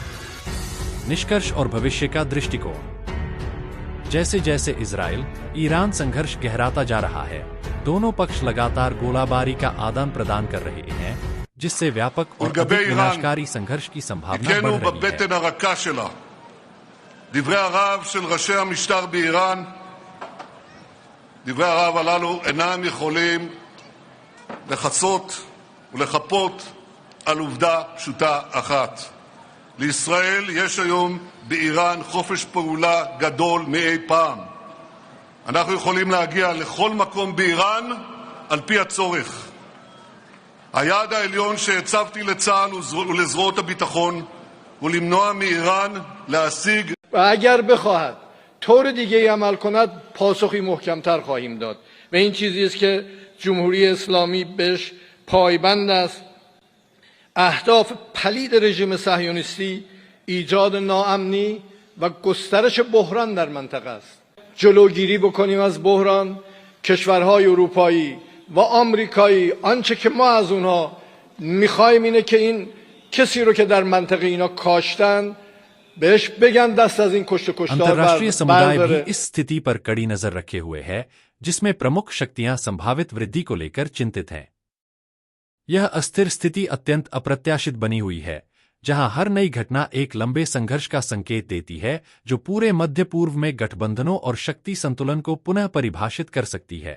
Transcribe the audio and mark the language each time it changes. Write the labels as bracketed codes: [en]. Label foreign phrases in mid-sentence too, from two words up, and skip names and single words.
[hi] निष्कर्ष और भविष्य का दृष्टिकोण। जैसे जैसे इजराइल ईरान संघर्ष गहराता जा रहा है, दोनों पक्ष लगातार गोलाबारी का आदान प्रदान कर रहे हैं, जिससे व्यापक और अधिक विनाशकारी संघर्ष की संभावना बढ़ रही है। [he] דברי הרעב של ראשי המשטר באיראן, דברי הרעב הללו אינם יכולים לחצות ולחפות על עובדה פשוטה אחת. לישראל יש היום באיראן חופש פעולה גדול מאי פעם. אנחנו יכולים להגיע לכל מקום באיראן על פי הצורך. היעד העליון שהצבתי לצה"ל ולזרועות הביטחון הוא למנוע מאיראן להשיג [fa] و اگر بخواهد طور دیگه عمل کند پاسخی محکمتر خواهیم داد و این چیزی است که جمهوری اسلامی بهش پایبند است. اهداف پلید رژیم صهیونیستی ایجاد ناامنی و گسترش بحران در منطقه است. جلوگیری بکنیم از بحران. کشورهای اروپایی و آمریکایی آنچه که ما از اونها میخوایم اینه که این کسی رو که در منطقه اینا کاشتن بهش بگن دست از این کشت کشتار [hi] अंतर्राष्ट्रीय समुदाय भी इस स्थिति पर कड़ी नजर रखे हुए है, जिसमें प्रमुख शक्तियां संभावित वृद्धि को लेकर चिंतित हैं। यह अस्थिर स्थिति अत्यंत अप्रत्याशित बनी हुई है, जहां हर नई घटना एक लंबे संघर्ष का संकेत देती है, जो पूरे मध्य पूर्व में गठबंधनों और शक्ति संतुलन को पुनः परिभाषित कर सकती है।